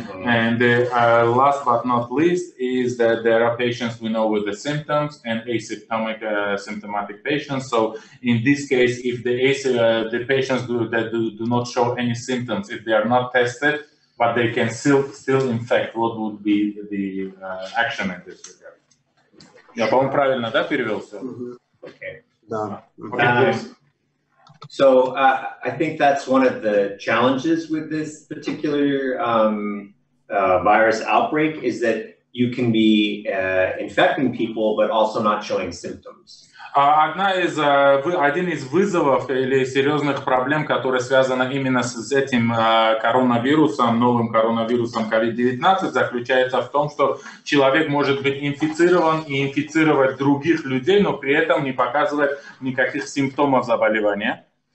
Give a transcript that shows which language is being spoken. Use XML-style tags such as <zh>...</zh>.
<en>And last but not least is that there are patients we know with the symptoms and asymptomatic symptomatic patients. So in this case, if the patients do not show any symptoms, if they are not tested, but they can still infect, what would be the action in this regard?</en> <ru>Я, по-моему, правильно, да, перевел все?</ru> <en>Okay.</en> <ru>Да.</ru> <en>So I think that's one of the challenges with this particular virus outbreak is that you can be infecting people, but also not showing symptoms.</en> <ru>Один из вызовов или серьезных проблем, которые связаны именно с этим коронавирусом, новым коронавирусом COVID-19, заключается в том, что человек может быть инфицирован и инфицировать других людей, но при этом не показывать никаких симптомов заболевания.</ru>